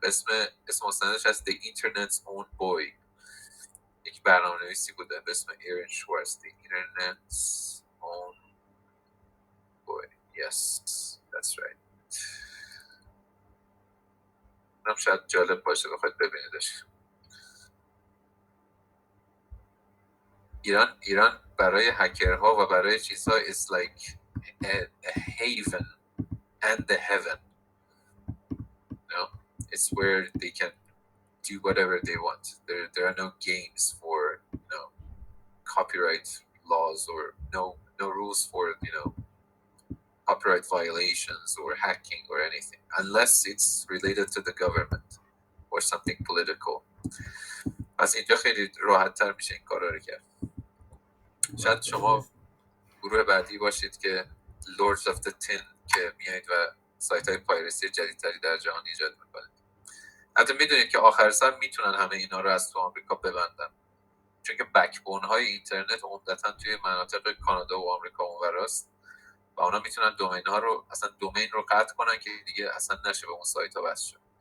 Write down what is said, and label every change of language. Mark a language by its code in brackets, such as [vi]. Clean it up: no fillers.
[fa] اسم مستندش از The Internet's Own Boy، یک برنامه نویسی بوده به اسم ایرن شوارتز. [en] The Internet's Own Boy. Yes, that's right. [fa] اینم شاید جالب باشه بخواید ببینیدش. ایران برای هکرها و برای چیزها [en] is like a haven and the heaven. You know, it's where they can do whatever they want. There are no games for, you know, copyright laws or no rules for, you know, copyright violations or hacking or anything unless it's related to the government or something political. [fa] پس اینجا خیلی راحت تر میشه این کارا رو کرد. شاید شما گروه بعدی باشید که Lords of the Tin که میایید و سایت های پایرسی جدیدتری در جهان ایجاد میکنید. حتی میدونید که آخر سر میتونن همه اینا رو از تو آمریکا ببندن، چون که بکبون های اینترنت عمدتا توی مناطق کانادا و آمریکا اونوراست و اونا میتونن دومین ها رو اصلا دومین رو قطع کنن که دیگه اصلا نشه به اون سایت ها وصل شد.